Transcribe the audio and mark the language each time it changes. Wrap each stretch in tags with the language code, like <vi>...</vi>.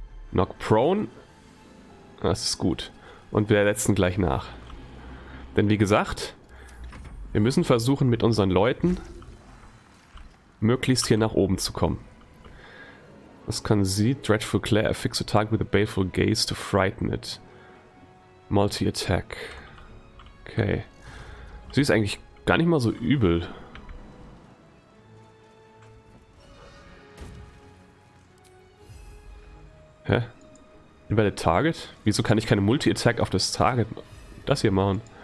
<en>Knock prone.</en> <de>Das ist gut. Und wir setzen gleich nach. Denn wie gesagt, wir müssen versuchen mit unseren Leuten möglichst hier nach oben zu kommen. Was kann sie?</de> <en>Dreadful Glare, affix a target with a baleful gaze to frighten it. Multi-Attack. Okay.</en> <de>Sie ist eigentlich gar nicht mal so übel. Hä?</de> <en>Invalid Target?</en> <de>Wieso kann ich keine Multi-Attack auf das Target das hier machen?</de>